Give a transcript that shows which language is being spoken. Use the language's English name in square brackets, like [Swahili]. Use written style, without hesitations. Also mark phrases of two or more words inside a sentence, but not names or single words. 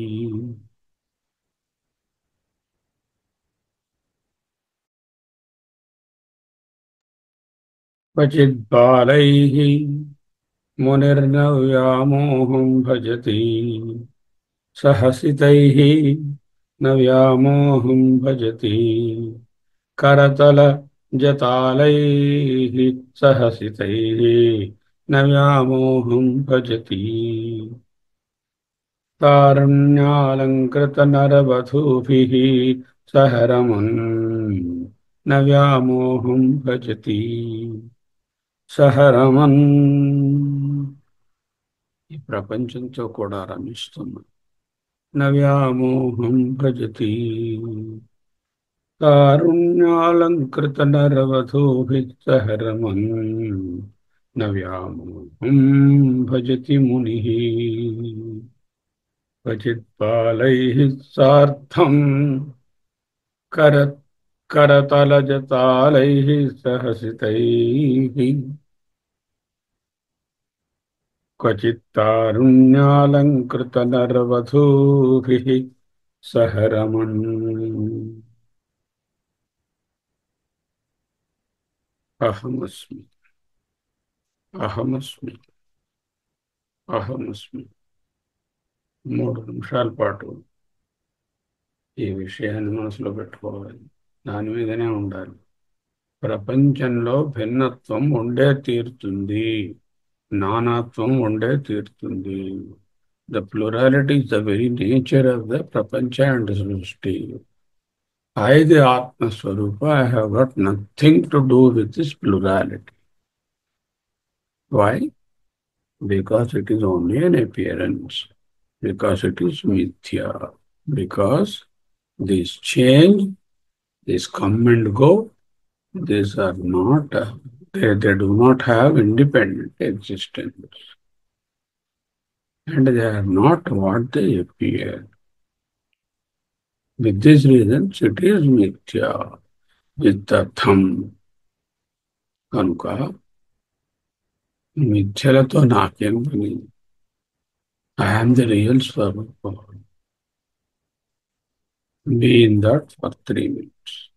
[Sanskrit] क्वचिद्बालैः मुनिर्नव्यामोहं भजति सहसितैः न व्यामोहं भजति करतलजतालैः सहसितैः न व्यामोहं भजति तारुण्यालङ्कृतनरवधूभिः सह रमन् न व्यामोहं भजति सह रमन्. [Telugu] ఈ ప్రపంచంతో కూడా రమిస్తున్నా. [Sanskrit] నవ్యామోహం భజతి కారుణ్యాలంకృతనరవధూభిः సహ రమన్ నవ్యామోహం భజతి మునిః. క్వచిత్ బాలైః సార్థం కర करतलजतालैः सहसितैः क्वचित्तारुण्यालङ्कृतनरवधूभिः सह रमन्. अहमस्मि अहमस्मि అహమస్మి. [Telugu] 3 నిమిషాల పాటు ఈ విషయాన్ని మనసులో పెట్టుకోవాలి. దాని మీదనే ఉండాలి. ప్రపంచంలో భిన్నత్వం ఉండే తీరుతుంది, నానాత్వం ఉండే తీరుతుంది. [English] The plurality is the very nature of the ప్రపంచ and సృష్టి. I the ఆత్మస్వరూప, I have got nothing to do with this plurality. వై? Because it is only an appearance, because it is mithya, because this change, this come and go, these are not, they do not have independent existence, and they are not what they appear. With this reason, it is mithya, విత్తర్థం. [Telugu] కనుక మిథ్యలతో నాకేం పని? [English] I am the real స్వరూప. Be in that for 3 minutes.